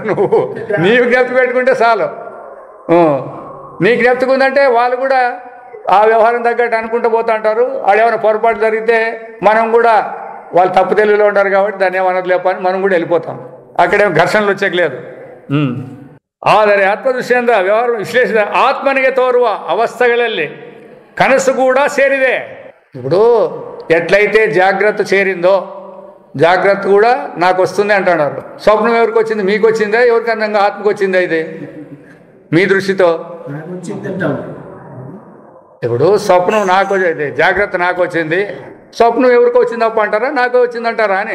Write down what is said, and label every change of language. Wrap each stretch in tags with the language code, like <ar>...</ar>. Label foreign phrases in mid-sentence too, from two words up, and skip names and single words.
<te>నువ్వు నీవు జ్ఞప్తి పెట్టుకుంటే చాలు. నీ జ్ఞప్తికి ఉందంటే వాళ్ళు కూడా ఆ వ్యవహారం తగ్గట్టు అనుకుంటూ పోతూ అంటారు. ఆడేమైనా పొరపాటు జరిగితే మనం కూడా వాళ్ళు తప్పు తెలివిలో ఉంటారు కాబట్టి దాన్ని ఏమన్నది లేపని మనం కూడా వెళ్ళిపోతాం. అక్కడేమో ఘర్షణలు వచ్చేయలేదు.</te> <kn>ಆದರೆ ಆತ್ಮದೃಷ್ಟಿಯಿಂದ ವ್ಯವಹಾರ ವಿಶ್ಲೇಷಿಸಿದ ಆತ್ಮನಿಗೆ ತೋರುವ ಅವಸ್ಥೆಗಳಲ್ಲಿ ಕನಸು ಕೂಡ ಸೇರಿದೆ.</kn> <te>ఇప్పుడు ఎట్లయితే జాగ్రత్త చేరిందో జాగ్రత్త కూడా నాకు వస్తుంది అంటున్నారు. స్వప్నం ఎవరికి వచ్చింది? మీకు వచ్చిందా? ఎవరికన్నా ఆత్మకు వచ్చిందా? ఇది మీ దృష్టితో ఇప్పుడు స్వప్నం నాకు వచ్చింది, జాగ్రత్త నాకు వచ్చింది, స్వప్నం ఎవరికి వచ్చింది అప్ప అంటారా నాకు వచ్చిందంటారా అని.</te>